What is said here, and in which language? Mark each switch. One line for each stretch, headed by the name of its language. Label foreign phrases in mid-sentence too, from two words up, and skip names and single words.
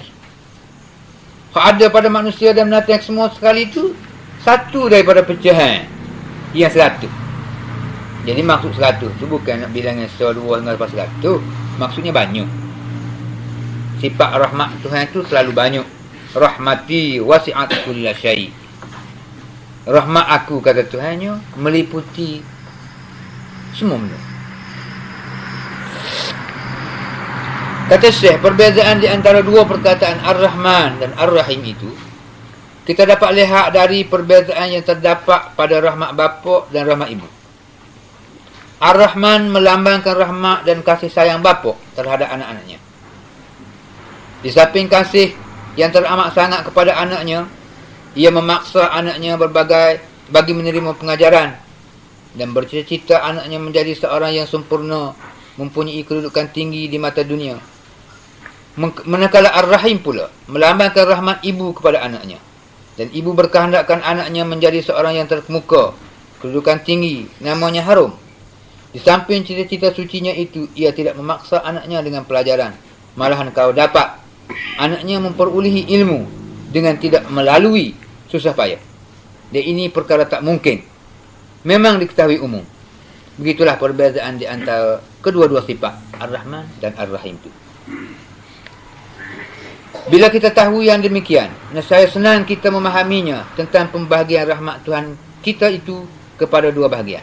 Malay: Kalau ada pada manusia dan binatang semua sekali tu satu daripada pecahan yang 100. Jadi maksud 100 tu bukan nak bilangan 100, 2 hingga lepas 100. Maksudnya banyak. Sifat rahmat Tuhan tu selalu banyak.
Arabic: Rahmati wasi'at kulla syai'.
Malay: Rahmat aku, kata Tuhannya, meliputi semua benda. Kata Syekh, perbezaan di antara dua perkataan Ar-Rahman dan Ar-Rahim itu kita dapat lihat dari perbezaan yang terdapat pada rahmat bapa dan rahmat ibu. Ar-Rahman melambangkan rahmat dan kasih sayang bapa terhadap anak-anaknya. Di samping kasih yang teramat sangat kepada anaknya, ia memaksa anaknya berbagai bagi menerima pengajaran dan bercita-cita anaknya menjadi seorang yang sempurna, mempunyai kedudukan tinggi di mata dunia. Manakala Ar-Rahim pula melambangkan rahmat ibu kepada anaknya, dan ibu berkehendakkan anaknya menjadi seorang yang terkemuka, kedudukan tinggi, namanya harum. Di samping cita-cita sucinya itu, ia tidak memaksa anaknya dengan pelajaran. Malahan kau dapat anaknya memperolehi ilmu dengan tidak melalui susah payah. Dan ini perkara tak mungkin, memang diketahui umum. Begitulah perbezaan di antara kedua-dua sifat Ar-Rahman dan Ar-Rahim itu. Bila kita tahu yang demikian, nescaya senang kita memahaminya tentang pembahagian rahmat Tuhan kita itu kepada dua bahagian.